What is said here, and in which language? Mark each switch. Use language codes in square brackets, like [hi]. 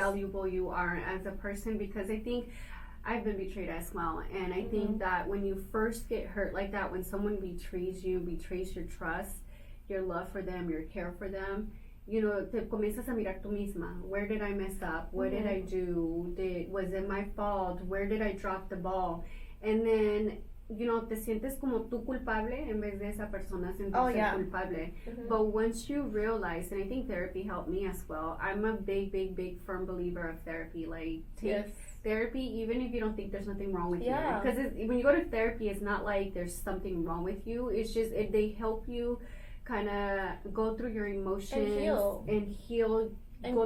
[en] valuable you are as a person, because I think I've been betrayed as well, and I think that when you first get hurt like that, when someone betrays you, betrays your trust, your love for them, your care for them, you know, [es] te comienzas a mirar tú misma. [en] Where did I mess up? What did I do? Was it my fault? Where did I drop the ball? And then, you know, [es] te sientes como tú culpable en vez de esa persona sentirse culpable. [en] But once you realize, and I think therapy helped me as well, I'm a big firm believer of therapy. Like, take therapy even if you don't think there's nothing wrong with you. Because when you go to therapy, it's not like there's something wrong with you. It's just they help you kind of go through your emotions and heal and go